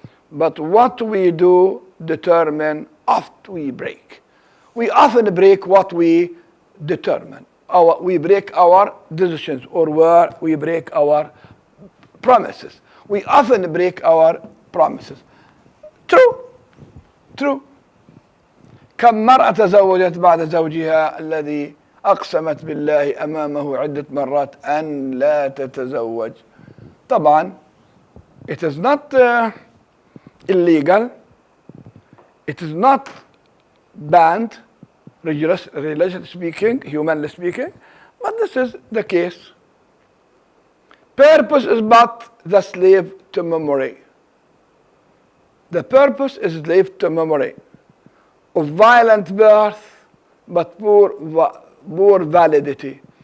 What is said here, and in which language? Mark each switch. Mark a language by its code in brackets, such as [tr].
[en] But what we do determine oft we break. We often break what we determine. We break our decisions, or we break our promises. We often break our promises. True. [ar] كم مرأة تزوجت بعد زوجها الذي أقسمت بالله أمامه عدة مرات أن لا تتزوج. [en] طبعا it is not illegal, it is not banned, religiously speaking, humanly speaking, but this is the case. Purpose is but the slave to memory. The purpose is slave to memory of violent birth, but poor validity.